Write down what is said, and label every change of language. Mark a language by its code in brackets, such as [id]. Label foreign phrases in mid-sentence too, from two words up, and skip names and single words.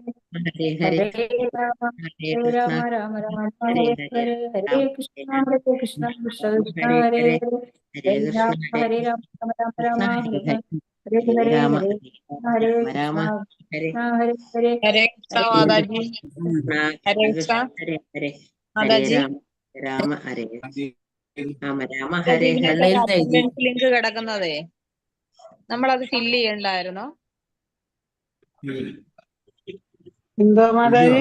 [sa] ഹരേ ഹരേ ഹരേ രാമ ഹരേ ഹരേ കൃഷ്ണ രാമ രാമ രാമ ഹരേ ഹരേ ഹരേ ഹരേ ഹരേ രാമ കൃഷ്ണ ഹരേ രാമ ഹരേ കൃഷ്ണ കൃഷ്ണ കൃഷ്ണ ഹരേ ഹരേ ഹരേ ഹരേ ഹരേ ഹരേ കൃഷ്ണ രാമ ഹരേ രാമ രാമ രാമ കൃഷ്ണ രാമ ഹരേ ഹരേ ഹരേ ഹരേ ഹരേ ഹരേ രാമ ഹരേ ഹരേ ഹരേ രാമ രാമ കൃഷ്ണ ഹരേ കൃഷ്ണ ഹരേ ഹരേ ഹരേ കൃഷ്ണ ഹരേ [ml] മാതാജി. [sa] കൃഷ്ണ ഹരേ കൃഷ്ണ കൃഷ്ണ കൃഷ്ണ ഹരേ ഹരേ ഹരേ [ml] മാതാജി. [sa] രാമ രാമ ഹരേ രാമ രാമ [ml] മാതാജി [sa] ഹരേ ഹരേ [ml] ഇതിനകത്ത് ഒരു അറ്റൻഡൻസ് ലിങ്ക് കിടക്കുന്നതേ, നമ്മളത് ഫില്ല് ചെയ്യണ്ടായിരുന്നോ? എന്തോ മാതാജി